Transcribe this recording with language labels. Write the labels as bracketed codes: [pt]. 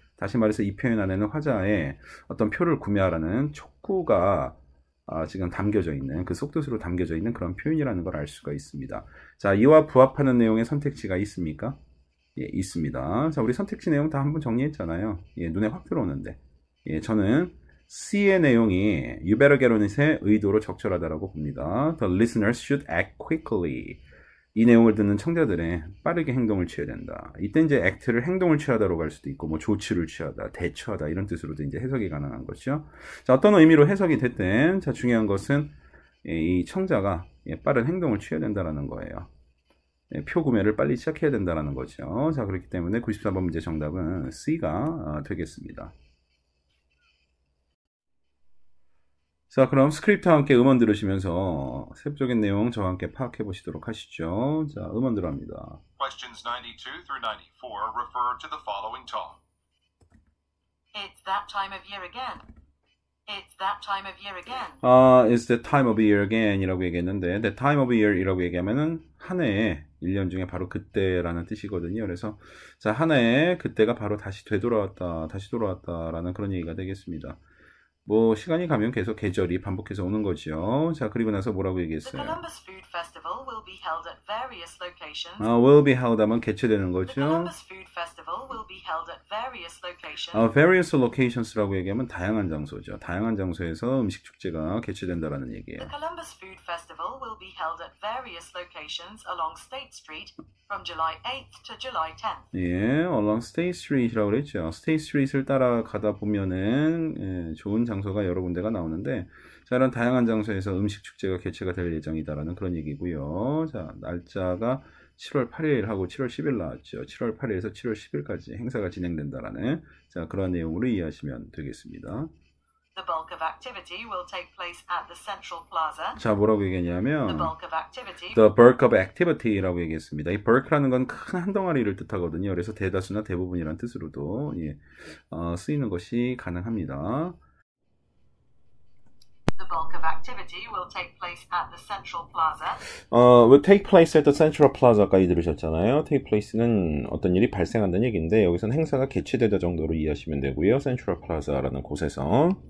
[ko] 다시 말해서 이 표현 안에는 화자의 어떤 표를 구매하라는 촉구가 지금 담겨져 있는 그 속뜻으로 담겨져 있는 그런 표현이라는 걸 알 수가 있습니다. 자, 이와 부합하는 내용의 선택지가 있습니까? 예, 있습니다. 자, 우리 선택지 내용 다 한번 정리했잖아요. 예, 눈에 확 들어오는데. 예, 저는 C의 내용이 [en] You better get on it [ko] 의 의도로 적절하다라고 봅니다. [en] The listeners should act quickly. [ko] 이 내용을 듣는 청자들의 빠르게 행동을 취해야 된다. 이때 이제 act를 행동을 취하다로 갈 수도 있고, 뭐 조치를 취하다, 대처하다 이런 뜻으로도 이제 해석이 가능한 것이죠. 자, 어떤 의미로 해석이 됐든, 자, 중요한 것은 이 청자가 빠른 행동을 취해야 된다라는 거예요. 표 구매를 빨리 시작해야 된다라는 거죠. 자, 그렇기 때문에 94번 문제 정답은 C가 되겠습니다. 자, 그럼 스크립트와 함께 음원 들으시면서 세부적인 내용 저와 함께 파악해 보시도록 하시죠. 자, 음원 들어갑니다. [en] Questions 92 through 94 refer to the following talk. It's that time of year again. It's that time of year again. It's the time of year again [ko] 이라고 얘기했는데, [en] the time of year [ko] 이라고 얘기하면은 한 해에 1년 중에 바로 그때라는 뜻이거든요. 그래서 자, 하나의 그때가 바로 다시 돌아왔다라는 그런 얘기가 되겠습니다. 뭐 시간이 가면 계속 계절이 반복해서 오는 거죠. 자, 그리고 나서 뭐라고 얘기했어요? [en] The Columbus Food Festival will be held at various locations. will be held [ko] 하면 개최되는 [en] The [ko] 거죠. [en] Columbus Food Festival will be held at various locations. various locations [ko] 라고 얘기하면 다양한 장소죠. 다양한 장소에서 음식 축제가 개최된다라는 얘기예요. [en] The Columbus Food Festival will be held at various locations along State Street from July 8th to July 10th. [ko] 예, [en] along State Street [ko] 이라고 그랬죠. State Street을 따라가다 보면은 좋은 장소가 여러 군데가 나오는데, 자, 이런 다양한 장소에서 음식 축제가 개최가 될 예정이다라는 그런 얘기고요. 자, 날짜가 7월 8일하고 7월 10일 나왔죠. 7월 8일에서 7월 10일까지 행사가 진행된다라는 자, 그런 내용으로 이해하시면 되겠습니다. [en] The bulk of activity will take place at the Central Plaza. [ko] 자, 뭐라고 [en] The [ko] 얘기했냐면 [en] bulk of activity The bulk of activity [ko] 라고 얘기했습니다. 이 bulk라는 건 큰 한 덩어리를 뜻하거든요. 그래서 대다수나 대부분이라는 뜻으로도 쓰이는 것이 가능합니다. [en] The bulk of activity will take place at the Central Plaza. will take place at the Central Plaza [ko] 까지 들으셨잖아요. [en] take place [ko] 는 어떤 일이 발생한다는 얘기인데 여기서는 행사가 개최되다 정도로 이해하시면 되고요. Central Plaza라는 곳에서